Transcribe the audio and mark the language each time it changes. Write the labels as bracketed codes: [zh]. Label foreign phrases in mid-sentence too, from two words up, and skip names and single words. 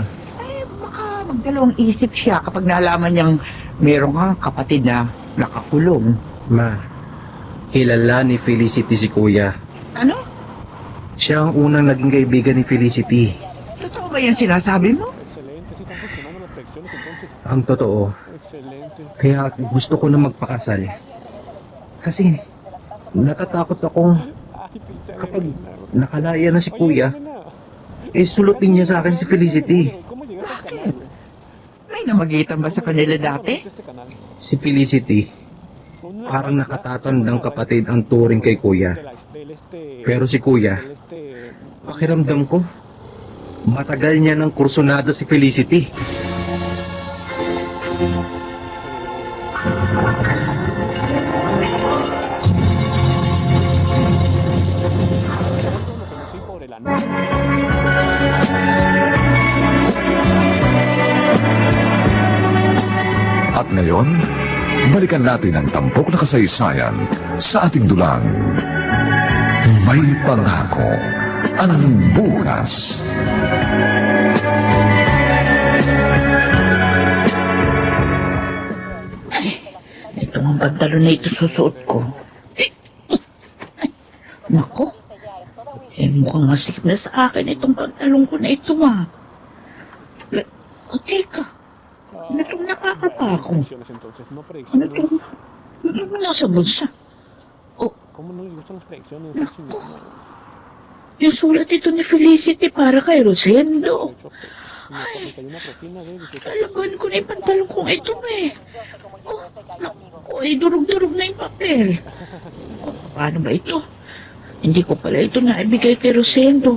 [tl] Baka magdalawang isip siya kapag nalaman niyang meron kang kapatid na nakakulong. Ma, kilala ni Felicity si Kuya. Ano? Siya ang unang naging kaibigan ni Felicity. Totoo ba yung sinasabi mo? [es] Excelente, sí están funcionando las predicciones entonces. [tl] Ang totoo. [es] Excelente. [tl] Kaya gusto ko na magpakasal. Kasi natatakot akong kapag nakalaya na si Kuya, sulutin niya sa akin si Felicity. [es] ¿Cómo llegaste al canal? [tl] May namagitan ba sa kanila dati? [es] Este canal. [tl] Si Felicity, parang nakatatandang kapatid ang turing kay Kuya. Pero si Kuya, pakiramdam ko, matagal niya ng kursunada si Felicity. [es] Sí, por el anuncio. [tl] At ngayon, balikan natin ang tampok na kasaysayan sa ating dulang. May pangako ang bukas. Ito ang pantalon na ito susuot ko. Nako. Mukhang masikip na sa akin itong pantalon ko na ito, teka. Ano itong nakakapako? [es] Predicciones entonces, no [tl] Ano [es] predicciones. [tl] itong... Ano nasa bulsa? [es] ¿Cómo no les gustan las predicciones? [tl] Nako. Yung sulat ito ni Felicity para kay Rosendo. [es] Hay una rutina de [tl] Alaban ko na yung pantalon kong ito, Naku, durug-durug na yung papel. Paano ba ito? Hindi ko pala ito naibigay kay Rosendo.